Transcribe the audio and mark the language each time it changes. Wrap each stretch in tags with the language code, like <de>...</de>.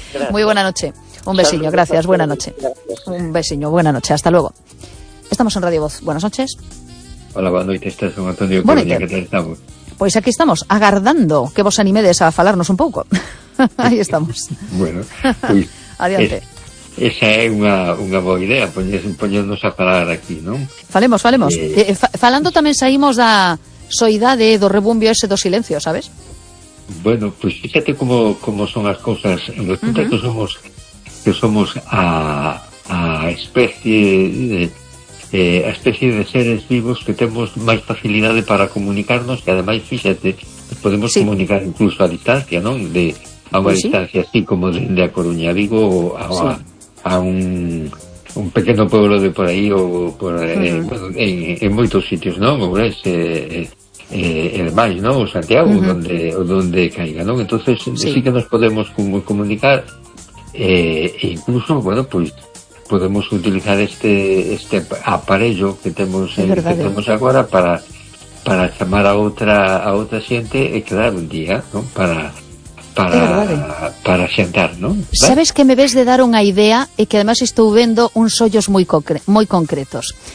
<es>Muy buena noche.</es> <gl>Un besiño,</gl> <es>gracias. Buena noche. Gracias. Un besiño, buena noche. Hasta luego. Estamos en Radio Voz. Buenas noches. Hola, buenas noches, estás con Antonio. Bueno, ¿qué tal estamos?</es> <gl>Pues aquí estamos, agardando que vos animedes a falarnos un poco.</gl> <es>Ahí estamos. Bueno,</es> <gl>adiante. Esa é unha boa idea, poñernos a falar aquí, non? Falemos. Falando tamén saímos da soidade, do rebumbio ese do silencio, sabes?</gl> <es>Bueno, pues fíjate cómo son las cosas. Resulta uh-huh. que somos a especie de seres vivos que tenemos más facilidades para comunicarnos, y además, fíjate, podemos sí. comunicar incluso a distancia, ¿no? A una distancia así como de A Coruña, digo, a un pequeño pueblo de por ahí en muchos sitios, ¿no? El Valle, ¿no? O Santiago, uh-huh. donde caiga, ¿no? Entonces sí que nos podemos comunicar, e incluso, bueno, pues podemos utilizar este aparello que tenemos ahora para llamar a otra gente y quedar un día, ¿no?</es> <gl>Para xantar, ¿no? ¿Vale? Sabes que me ves de dar unha idea e que además estou vendo uns ollos moi moi concretos.</gl>